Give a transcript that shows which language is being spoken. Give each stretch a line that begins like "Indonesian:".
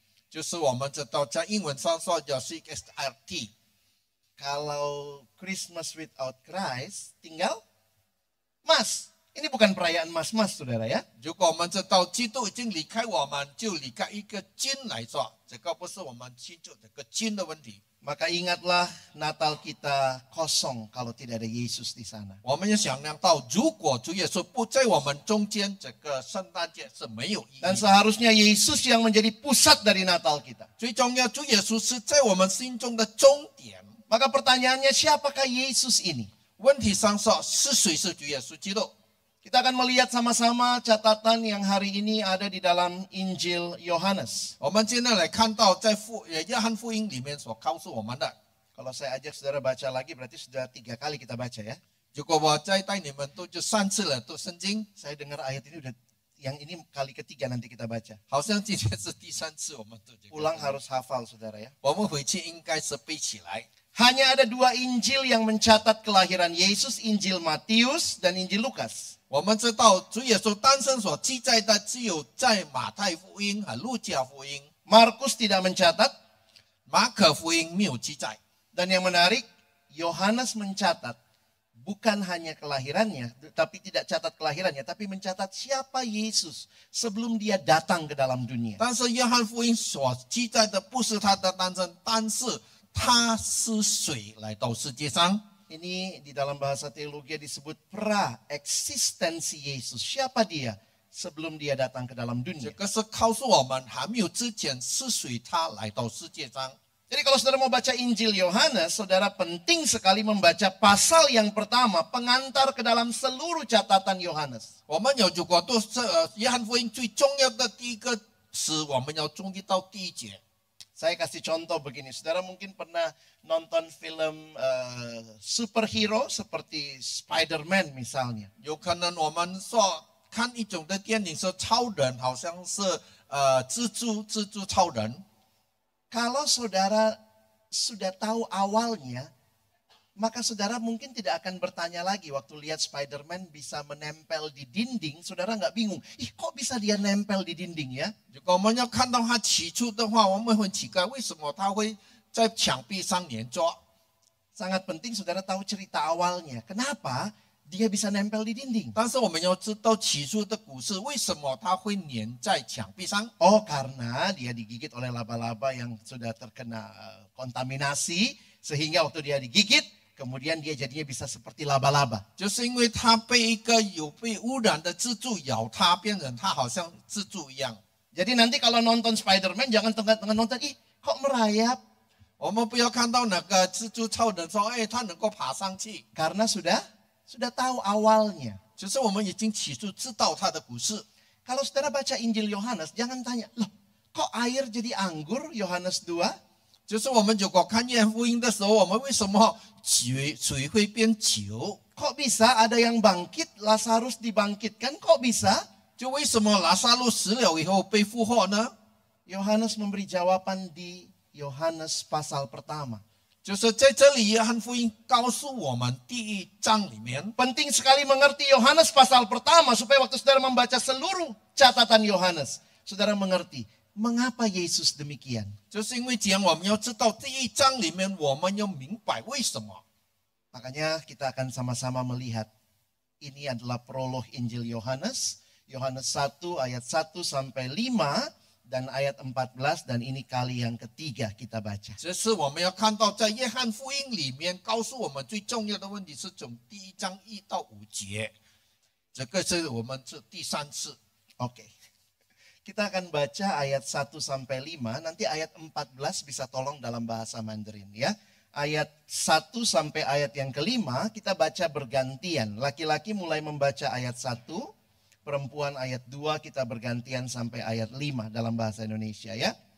Chinese: 就是我们知道，在英文上说叫 CHRT。
Indonesian: Kalau
English: Christmas without Christ,
Indonesian: tinggal Mas. Ini bukan perayaan mas-mas, saudara ya.
Chinese: 如果我们知道基督已经离开我们，就离开一个金来说，这个不是我们庆祝这个金的问题。
Indonesian: Maka ingatlah Natal kita kosong kalau tidak ada Yesus di sana.
Chinese: 我们要想象到，如果主耶稣不在我们中间，这个圣诞节是没有意义
Indonesian: Dan
Chinese: 的。
Indonesian: seharusnya Yesus yang menjadi pusat dari Natal kita.
Chinese: 最重要，主耶稣是在我们心中的终点。
Indonesian: Maka pertanyaannya, siapakah Yesus ini?
Chinese: 问题上说，是谁是主耶稣基督？
Indonesian: Kita akan melihat sama-sama catatan yang hari ini ada di dalam Injil Yohanes.
Chinese: 我们今天来看到，在约翰福音里面所告诉我们的。
Indonesian: Kalau saya ajak saudara baca lagi, berarti sudah 3 kali kita baca ya.
Chinese: 如果我再带你们读就3次了，读圣经，
Indonesian: Saya dengar ayat ini udah, yang ini kali ketiga nanti kita baca.
Chinese: 好像今天是第3次我们读这个。
Indonesian: Ulang harus hafal saudara ya.
Chinese: 我们回去应该是背起来。
Indonesian: Hanya ada 2 Injil yang mencatat kelahiran Yesus, Injil Matius dan Injil Lukas.
Chinese: 我们知道主耶稣诞生所记载的只有在马太福音和路加福音，
Indonesian: Markus tidak mencatat.
Chinese: 马可福音没有记载。
Indonesian: Dan yang menarik, Yohanes mencatat bukan hanya kelahirannya, tapi tidak catat kelahirannya, tapi mencatat siapa Yesus sebelum dia datang ke dalam dunia.
Chinese: 但是约翰福音所记载的不是他的诞生，但是他是谁来到世界上？
Indonesian: Ini di dalam bahasa teologi disebut pra-eksistensi Yesus. Siapa dia sebelum dia datang ke dalam
Chinese: 这
Indonesian: dunia.
Chinese: 个是告诉我们还没有之前是谁他来到世界上。
Indonesian: Jadi kalau saudara mau baca Injil Yohanes, saudara penting sekali membaca pasal yang pertama, pengantar ke dalam seluruh catatan Yohanes.
Chinese: 我们有如果都是约翰福音最重要的第一个词，我们要注意到第1节。
Indonesian: Saya kasih contoh begini, saudara mungkin pernah nonton film superhero seperti Spider-Man misalnya.
Chinese: 有可能我们说看一种的电影是超人，好像是蜘蛛超人。
Indonesian: Kalau saudara sudah tahu awalnya, maka saudara mungkin tidak akan bertanya lagi waktu lihat Spider-Man bisa menempel di dinding, saudara nggak bingung, ih kok bisa dia nempel di dinding ya?
Chinese: 如果我们要看到他起初的话，我们会奇怪为什么他会在墙壁上粘着。
Indonesian: Sangat penting saudara tahu cerita awalnya, kenapa dia bisa nempel di dinding?
Chinese: 但是我们要知道起初的故事，为什么他会粘在墙壁上？
Indonesian: Oh karena dia digigit oleh laba-laba yang sudah terkena kontaminasi, sehingga waktu dia digigit, kemudian dia jadinya bisa seperti laba-laba.
Chinese: 就是因为他被一个有被污染的蜘蛛咬他，变成他好像蜘蛛一样。
Indonesian: Jadi nanti kalau nonton Spider-Man jangan tengah-tengah nonton, ih kok merayap?
Chinese: 我们不要看到那个蜘蛛超人说，哎，他能够爬上去，
Indonesian: Karena sudah tahu awalnya.
Chinese: 就是我们已经起初知道他的故事。
Indonesian: Kalau saudara baca Injil Yohanes, jangan tanya, loh kok air jadi anggur Yohanes 2?
Chinese: 就是我们如果看约翰福音的时候，我们为什么水会变酒？
Indonesian: Kok bisa ada yang bangkit, Lazarus dibangkitkan, kok bisa?
Chinese: 就为什么拉萨路死了以后被复活呢？
Indonesian: Yohanes memberi jawaban di Yohanes pasal pertama.
Chinese: 就是在这里，约翰福音告诉我们第1章里面，
Indonesian: Penting sekali mengerti Yohanes pasal pertama supaya waktu saudara membaca seluruh catatan Yohanes, saudara mengerti mengapa Yesus demikian.
Chinese: 就是因为这样，我们要知道第1章里面，我们要明白为什么。
Indonesian: Makanya kita akan sama-sama melihat ini adalah prolog Injil Yohanes, Yohanes 1 ayat 1 sampai 5 dan ayat 14 dan ini kali yang ketiga kita baca.
Chinese: 这是我们要看到，在约翰福音里面告诉我们最重要的问题是从第1章1到5节，这个是我们这第3次。
Indonesian: Oke. Kita akan baca ayat 1 sampai 5, nanti ayat 14 bisa tolong dalam bahasa Mandarin ya. Ayat 1 sampai ayat yang kelima kita baca bergantian. Laki-laki mulai membaca ayat 1, perempuan ayat 2 kita bergantian sampai ayat 5 dalam bahasa Indonesia ya.